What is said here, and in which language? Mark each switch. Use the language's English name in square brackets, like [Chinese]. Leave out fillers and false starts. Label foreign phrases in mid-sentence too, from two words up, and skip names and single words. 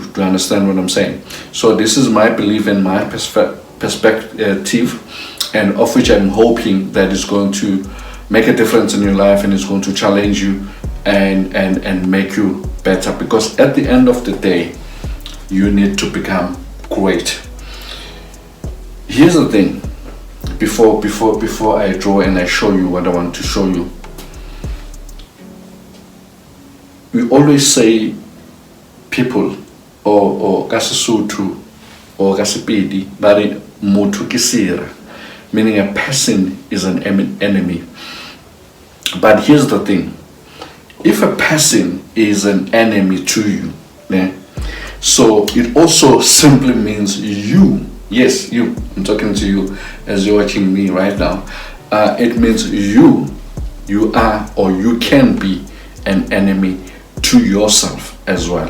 [English] Do you understand what I'm saying? So this is my belief and my perspective and of which I'm hoping that is going to make a difference in your life and is going to challenge you and make you better, because at the end of the day you need to become great. Here's the thing, before I draw and I show you what I want to show you. We always say people or [Northern Sotho] ka Sesotho or ka Sepedi ba re motho ke sera, [English] meaning a person is an enemy. But here's the thing, if a person is an enemy to you, so it also simply means you, yes, you, I'm talking to you as you're watching me right now, it means you are or you can be an enemy to yourself as well.